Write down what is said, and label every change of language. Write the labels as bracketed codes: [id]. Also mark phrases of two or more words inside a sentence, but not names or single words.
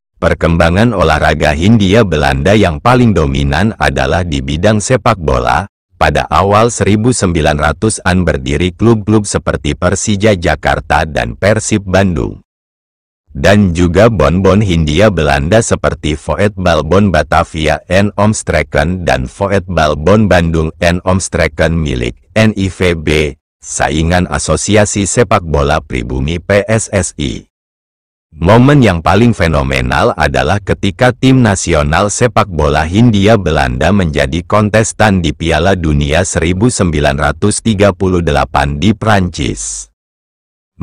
[id] Perkembangan olahraga Hindia Belanda yang paling dominan adalah di bidang sepak bola. Pada awal 1900-an berdiri klub-klub seperti Persija Jakarta dan Persib Bandung. Dan juga bonbon Hindia Belanda seperti Voetbal Bon Batavia en Omstreken dan Voetbal Bon Bandung en Omstreken milik NIVB, saingan Asosiasi Sepak Bola Pribumi PSSI. Momen yang paling fenomenal adalah ketika tim nasional sepak bola Hindia Belanda menjadi kontestan di Piala Dunia 1938 di Prancis.